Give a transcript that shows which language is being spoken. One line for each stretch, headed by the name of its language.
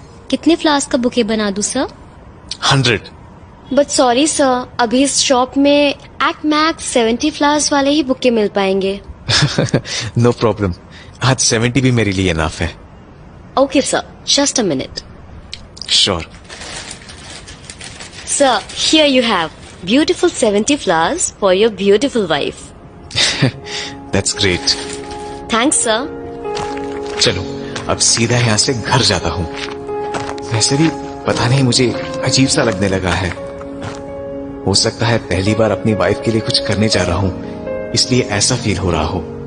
Hindi: कितने फ्लावर्स का बुके बना दूं, सर? 100. बट सॉरी सर, अभी इस शॉप में एट मैक्स 70 फ्लावर्स वाले ही बुके मिल पाएंगे।
English: No problem.
Hindi: आज 70 भी मेरे लिए enough है।
English: Okay sir, just a minute. Sure. Sir, here you have beautiful 70 flowers for your beautiful wife. That's great. Thanks, sir.
Hindi: चलो अब सीधा यहाँ से घर जाता हूँ। वैसे भी पता नहीं मुझे अजीब सा लगने लगा है। हो सकता है पहली बार अपनी वाइफ के लिए कुछ करने जा रहा हूँ, इसलिए ऐसा फील हो रहा हो।